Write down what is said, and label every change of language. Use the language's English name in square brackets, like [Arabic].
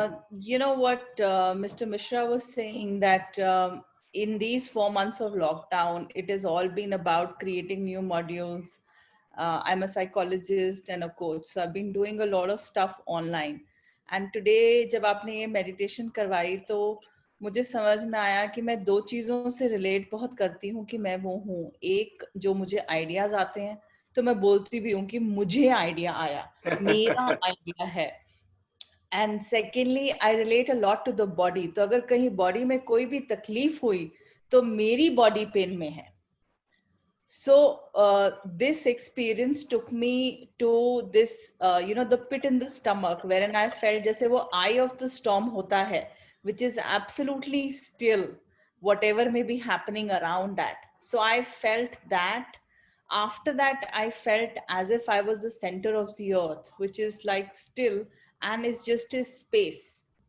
[English] You know what Mr. Mishra was saying, that in these 4 months of lockdown, it has all been about creating new modules. I'm a psychologist and a coach, so I've been doing a lot of stuff online. And today, [Hindi] जब आपने ये meditation करवाई, तो मुझे समझ में आया कि मैं 2 चीज़ों से relate बहुत करती हूँ कि मैं वो हूँ. एक, जो मुझे ideas आते हैं, तो मैं बोलती भी हूँ कि मुझे idea आया, मेरा idea है. [English] And secondly, I relate a lot to the body. [Hindi] तो अगर कहीं body में कोई भी तकलीफ हुई, तो मेरी body pain में है. [English] So this experience took me to this, the pit in the stomach, wherein I felt [Hindi] जैसे वो eye of the storm होता है, [English] which is absolutely still, whatever may be happening around that. So I felt that. After that, I felt as if I was the center of the earth, which is like still, and it's just a space.